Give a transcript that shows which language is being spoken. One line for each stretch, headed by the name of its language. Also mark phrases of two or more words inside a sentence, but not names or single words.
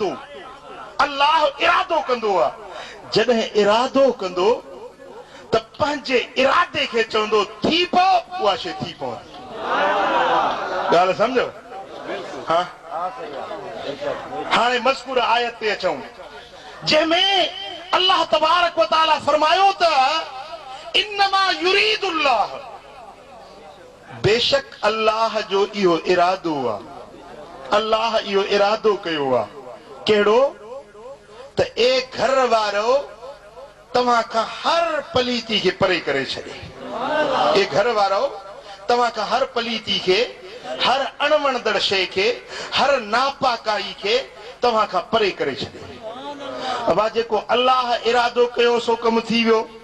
Sindhi: अल्लाह इरादो कंदो आहे, जॾहिं इरादो कंदो त पंहिंजे इरादे खे चवंदो थी पओ उहा शइ थी पवंदी ॻाल्हि सम्झो हा हाणे मज़कूर आयत ते अचूं जंहिंमें
Arabic: الله تبارك وتعالى
Sindhi: फरमायो त
Arabic: إنما يريد الله
Sindhi: बेशक अल्लाह जो इहो इरादो आहे अल्लाह इहो इरादो कयो आहे कहिड़ो त ए घर वारो तव्हां खां हर पलीती खे परे करे छॾे ए घर वारो तव्हां खां हर पलीती खे हर अणवणदड़ शइ खे हर नापाकाई खे तव्हां खां परे करे छॾे अबा जेको अल्लाह इरादो कयो सो कमु थी वियो